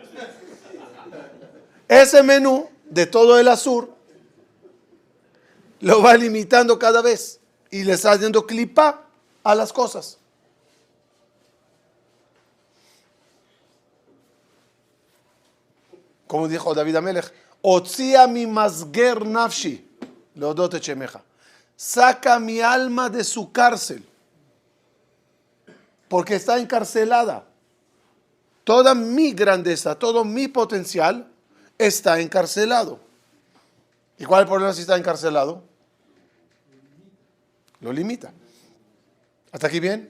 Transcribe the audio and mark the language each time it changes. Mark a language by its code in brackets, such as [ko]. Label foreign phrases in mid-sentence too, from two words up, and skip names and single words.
[es] Ese menú de todo el asur lo va limitando cada vez y le está dando clipa a las cosas. Como dijo David Amelech, [he] הוציאה ממסגר נפשי להודות את שמך. [es] Saca mi alma de su cárcel, porque está encarcelada. Toda mi grandeza, todo mi potencial está encarcelado. ¿Y cuál es el problema si está encarcelado? Lo limita. ¿Hasta aquí bien?